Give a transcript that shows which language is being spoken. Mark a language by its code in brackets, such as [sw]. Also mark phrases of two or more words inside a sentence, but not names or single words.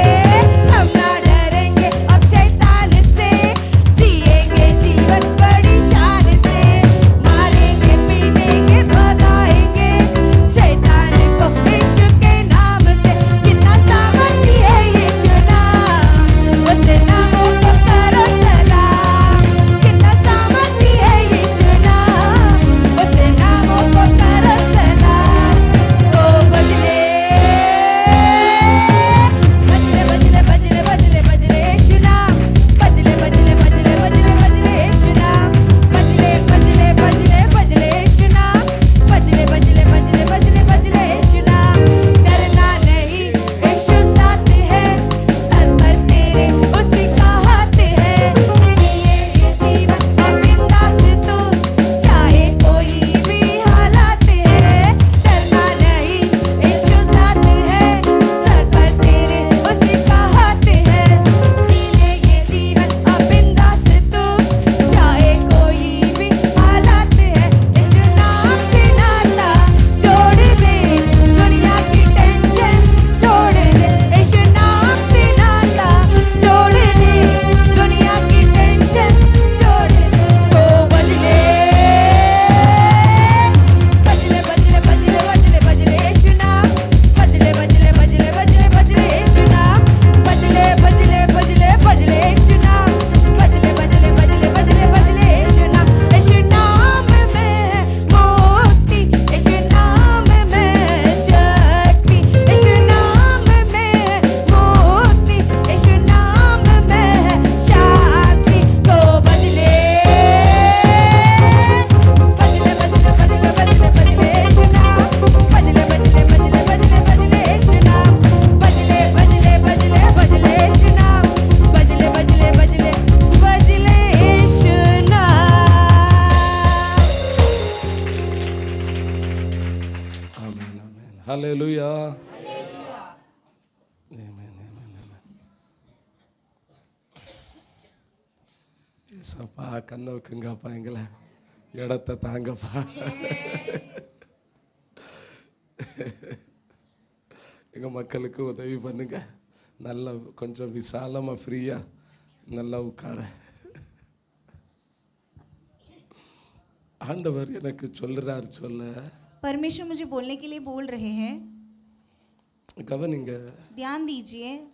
[hi] हम ना डरेंगे अब शैतान से, जिएंगे जीवन बड़ी शान से, मारेंगे पीटेंगे भगाएंगे शैतान को यीशु के नाम से. कितना सामर्थी है यीशु नाम, उसके नामों को करो सलाम. कितना सामर्थी है यीशु नाम, उसके नामों को करो सलाम. तो बजले बजले बजले बजले बजले बजले यीशु नाम, बजले बजले बजले बजले बजले यीशु नाम, बजले बजले बजले बजले यीशु नाम, बजले बजले बजले बजले बजले यीशु नाम. डरना नहीं, यीशु साथ है, सर पर तेरे उसी का हाथ है. जिए ये जीवन अब बिंदास तू, चाहे कोई भी हालात है. डरना नहीं, यीशु साथ है, सर पर तेरे उसी का हाथ है. जिए ये जीवन अब बिंदास तू, चाहे कोई भी हालात है. यीशु नाम से नाता जोड़ दे, दुनिया की टेंशन छोड़ दे. यीशु नाम से नाता जोड़ दे, दुनिया की टेंशन छोड़ दे. तो बजले बजले बजले बजले बजले बजले यीशु नाम, बजले बजले बजले बजले बजले यीशु नाम, बजले बजले बजले बजले यीशु नाम, बजले बजले बजले बजले बजले यीशु नाम. यीशु नाम में मुक्ति, यीशु नाम में शक्ति, यीशु नाम में मुक्ति, यीशु नाम में शांति. तो बजले बजले बजले बजले बजले बजले यीशु नाम, बजले बजले बजले बजले बजले यीशु नाम, बजले बजले बजले बजले यीशु नाम, बजले बजले बजले बजले यीशु नाम. आमेन आमेन हालेलुया. [ta] ஏசப்பா கண்ணை வைக்குங்கப்பா, எங்களை இடத்த தாங்கப்பா. எங்கள் மக்களுக்கு உதவி பண்ணுங்க. நல்லா கொஞ்சம் விசாலமாக ஃப்ரீயாக நல்லா உட்கார. ஆண்டவர் எனக்கு சொல்லுறார் சொல்ல. [hi] परमेश्वर मुझे बोलने के लिए बोल रहे हैं, [ta] கவனிங்க. [hi] ध्यान दीजिए.